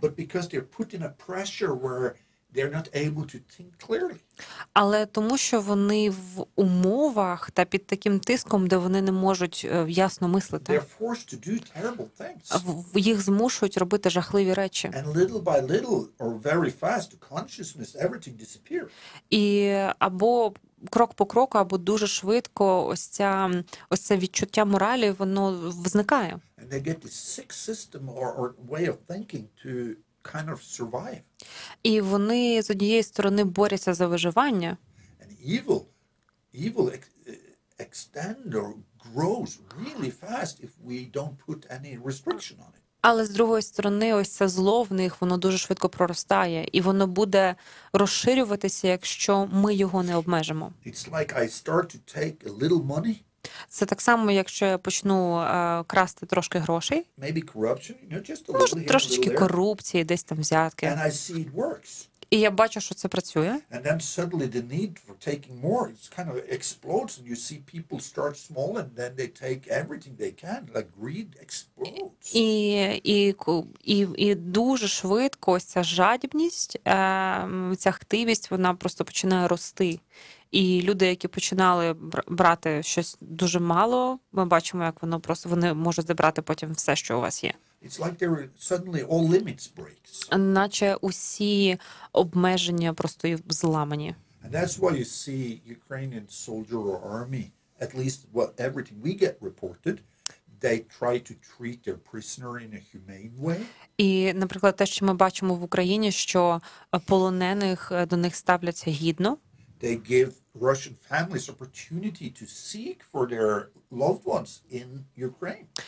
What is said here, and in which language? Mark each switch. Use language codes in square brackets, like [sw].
[en] But because they're put in a pressure where they're not able to think clearly. [uk] Але тому, що вони в умовах та під таким тиском, де вони не можуть ясно мислити. [en] They're forced to do terrible things. [uk] Їх змушують робити жахливі речі. [en] And little by little, or very fast, consciousness, everything disappears. [uk] І або крок по кроку, або дуже швидко ось це відчуття моралі, воно зникає. [en] And they get this sick system or way of thinking to kind of survive. [uk] І вони з однієї сторони борються за виживання. [en] And evil extend or grows really fast if we don't put any restriction on it. [uk] Але з другої сторони, ось це зло в них, воно дуже швидко проростає, і воно буде розширюватися, якщо ми його не обмежимо. [en] It's like I start to take a little money. [uk] Це так само, якщо я почну красти трошки грошей. [en] Maybe corruption, you know, just a little here, [uk] трошечки корупції, десь там взятки. [en] And I see it works. [uk] І я бачу, що це працює. [en] And then suddenly the need for taking more, it's kind of explodes, and you see people start small and then they take everything they can, like greed explodes. [uk] І дуже швидко ось ця жадібність, ця хтивість, вона просто починає рости. І люди, які починали брати щось дуже мало, ми бачимо, як воно просто, вони можуть забрати потім все, що у вас є. [en] It's like there are suddenly all limits breaks. [uk] Наче усі обмеження просто зламані. [en] And that's why you see Ukrainian soldier or army, at least what everything we get reported, they try to treat their prisoner in a humane way. [uk] І, наприклад, те, що ми бачимо в Україні, що полонених до них ставляться гідно. [en] They give Russian families opportunity to seek for their loved ones in Ukraine.